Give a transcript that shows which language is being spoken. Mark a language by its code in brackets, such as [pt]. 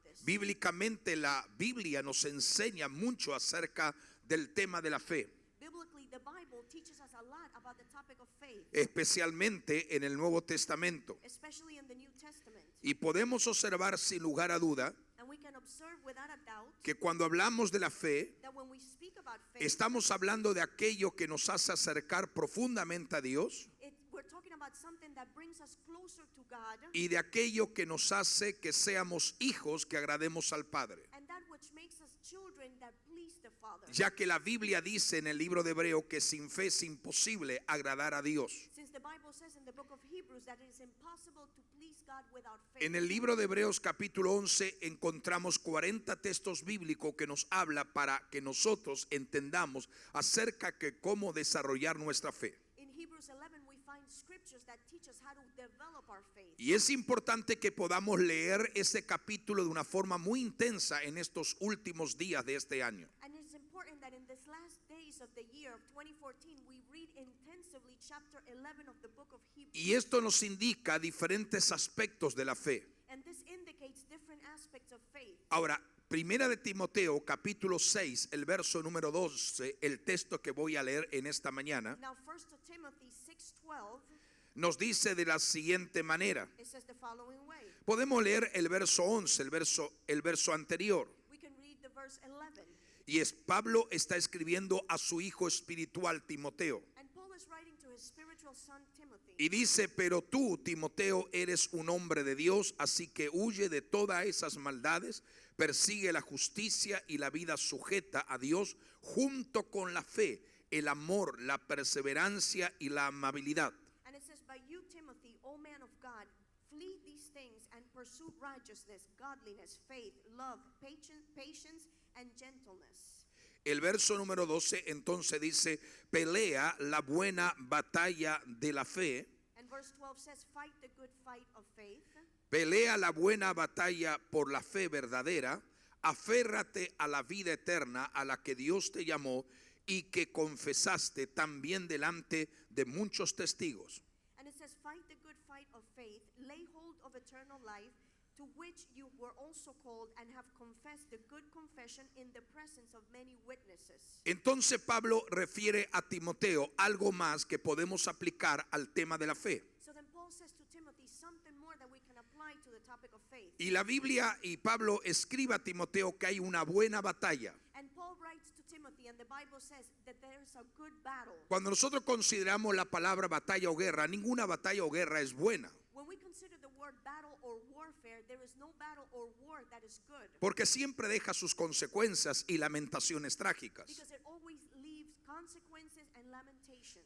[es] Bíblicamente la Biblia nos enseña mucho acerca del tema de la fe, [en] Biblically, the Bible teaches us a lot about the topic of faith, [es] especialmente en el Nuevo Testamento. [en] especially in the New Testament. [es] Y podemos observar sin lugar a duda [en] And we can observe without a doubt [es] que cuando hablamos de la fe, [en] that when we speak about faith, [es] estamos hablando de aquello que nos hace acercar profundamente a Dios [en] we're talking about something that brings us closer to God, [es] y de aquello que nos hace que seamos hijos que agrademos al Padre. [en] and that which makes us children that please the Father. [es] Ya que la Biblia dice en el libro de Hebreo que sin fe es imposible agradar a Dios. [en] Since the Bible says in the book of Hebrews that it is impossible to please God without faith. [es] En el libro de Hebreos capítulo 11 encontramos 40 textos bíblicos que nos habla para que nosotros entendamos acerca de cómo desarrollar nuestra fe. [en] In Hebrews 11 we find scriptures that teach us how to develop our faith. [es] Y es importante que podamos leer ese capítulo de una forma muy intensa en estos últimos días de este año. [en] And it's important that in these last days of the year of 2014 we read intensively chapter 11 of the book of Hebrews. [es] Y esto nos indica diferentes aspectos de la fe. [en] And this indicates different aspects of faith. [es] Ahora, Primera de Timoteo capítulo 6, el verso número 12, el texto que voy a leer en esta mañana, [en] Now 1 Timothy 6:12, [es] nos dice de la siguiente manera. [en] it says the following way. [es] Podemos leer el verso 11, el verso anterior. [en] We can read the verse 11. [es] Y es Pablo está escribiendo a su hijo espiritual Timoteo. [en] And Paul is writing to his spiritual son Timothy. [es] Y dice, pero tú, Timoteo, eres un hombre de Dios, así que huye de todas esas maldades, persigue la justicia y la vida sujeta a Dios, junto con la fe, el amor, la perseverancia y la amabilidad. [en] And it says, by you, Timothy, O man of God, flee these things and pursue righteousness, godliness, faith, love, patience, and gentleness. [es] El verso número 12 entonces dice, pelea la buena batalla de la fe, [en] And verse 12 says, fight the good fight of faith. [es] pelea la buena batalla por la fe verdadera, aférrate a la vida eterna a la que Dios te llamó y que confesaste también delante de muchos testigos. [en] And it says, fight the good fight of faith, lay hold of eternal life, to which you were also called and have confessed the good confession in the presence of many witnesses. [es] Entonces Pablo refiere a Timoteo algo más que podemos aplicar al tema de la fe. [en] So then Paul says to Timothy something more that we can apply to the topic of faith. [es] Y la Biblia y Pablo escribe a Timoteo que hay una buena batalla. [en] And Paul writes to Timothy, and the Bible says that there is a good battle. [es] Cuando nosotros consideramos la palabra batalla o guerra, ninguna batalla o guerra es buena. [en] When we consider the word battle or warfare, there is no battle or war that is good. [es] Porque siempre deja sus consecuencias y lamentaciones trágicas. [en] Because it always leaves consequences and lamentations.